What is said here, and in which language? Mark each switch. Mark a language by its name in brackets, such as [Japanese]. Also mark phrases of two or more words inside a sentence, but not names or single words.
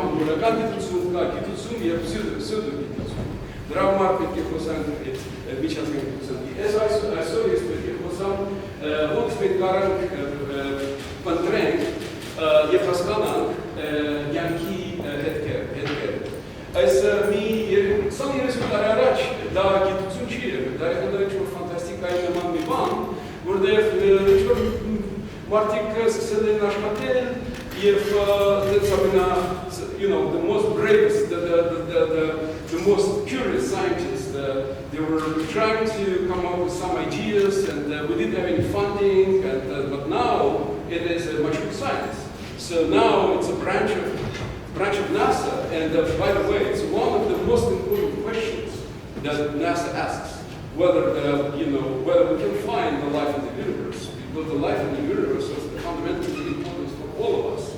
[Armenian] անգլերեն գիտություն, կա գիտություն եւ սյուդո գիտություն։ Դրա համար պետք է խոսանք այդ միջազգային գիտության։ Ես այսօր ես պետք է խոսամ ոնց մենք կարող փնտրենք եւ հասկանանք կյանքի հետքերը։ Այս մի 20-30 տարի առաջ դա գիտություն չի եղել, դա եղել է ֆանտաստիկայի նման մի բան, որտեղ մարդիկ սկսել են աշխատել եւ [English] the most bravest, the most curious scientists, they were trying to come up with some ideas, and we didn't have any funding, but now it is a mature science. So now it's a branch of NASA, and by the way, it's one of the most important questions that NASA asks, whether we can find the life in the universe, because the life in the universe is fundamentally important for all of us.